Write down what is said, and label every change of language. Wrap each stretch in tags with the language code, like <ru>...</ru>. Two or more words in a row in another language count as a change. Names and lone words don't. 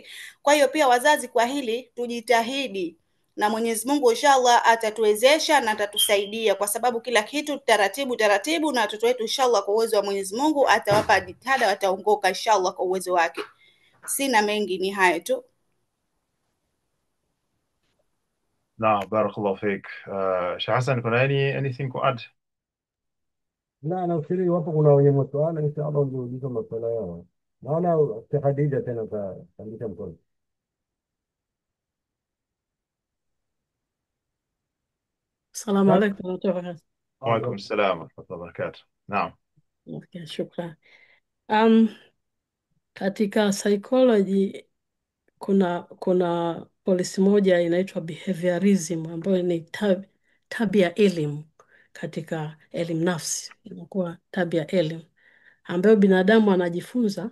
<sw>Kwa hiyo pia wazazi, kwa hili tujitahidi, na Mwenyezi Mungu inshallah atatuwezesha na atatusaidia, kwa sababu kila kitu taratibu, na watoto wetu inshallah kwa uwezo wa Mwenyezi Mungu atawapa jitihada, wataongoka inshallah kwa uwezo wake. Sina mengi, ni hayo tu.</sw> <ar>نعم، بارك الله فيك.</ar> <sw>Sheikh Hassan, kuna</sw> <en>anything to add?</en> <sw>لا nafikiri wapo kuna wenye maswala inshallah ndio maswala yao. Naona Sheikh Khadija tena kaandika mkono.</sw> <ar>السلام عليكم ورحمة الله وبركاته. وعليكم السلام ورحمة الله وبركاته.</ar> <sw>Naam.</sw> <en>Okay, shukran.</en> <sw>Katika psychology kuna polisi moja inaitwa behaviorism ambayo ni tabia elimu katika elimu nafsi, inakuwa tabia elimu ambayo binadamu anajifunza.</sw>